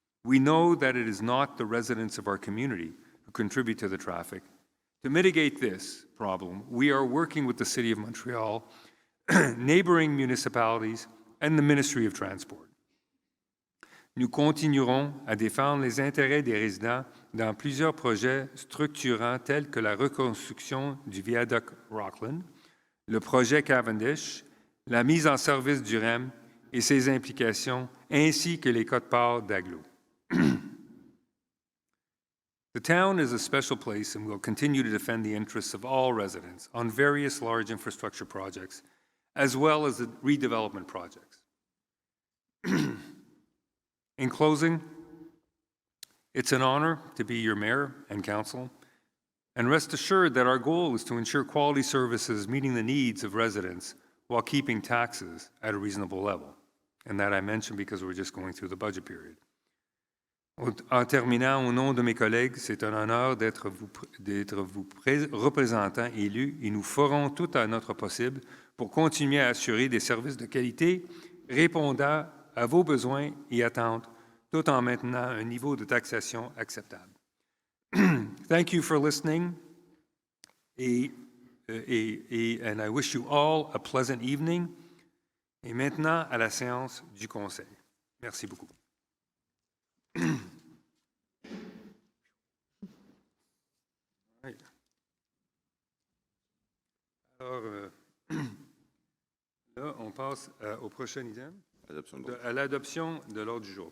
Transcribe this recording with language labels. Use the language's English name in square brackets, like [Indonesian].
[English] We know that it is not the residents of our community who contribute to the traffic. To mitigate this problem, we are working with the City of Montreal, neighboring municipalities, and the Ministry of Transport. [French] Nous continuerons à défendre les intérêts des résidents dans plusieurs projets structurants tels que la reconstruction du viaduc Rockland, le projet Cavendish, la mise en service du REM et ses implications, ainsi que les quotes-parts d'Aglo. [English] The town is a special place and will continue to defend the interests of all residents on various large infrastructure projects, as well as the redevelopment projects. In closing, it's an honor to be your mayor and council, and rest assured that our goal is to ensure quality services meeting the needs of residents while keeping taxes at a reasonable level. And that I mentioned because we're just going through the budget period. [French] En terminant, au nom de mes collègues, c'est un honneur d'être vous représentant élu et nous ferons tout à notre possible pour continuer à assurer des services de qualité répondant à vos besoins et attentes, tout en maintenant un niveau de taxation acceptable. [English] Thank you for listening, and I wish you all a pleasant evening. [French] Et maintenant, à la séance du Conseil. Merci beaucoup. Oui. Alors, là, on passe au prochain item, à l'adoption de l'ordre du jour.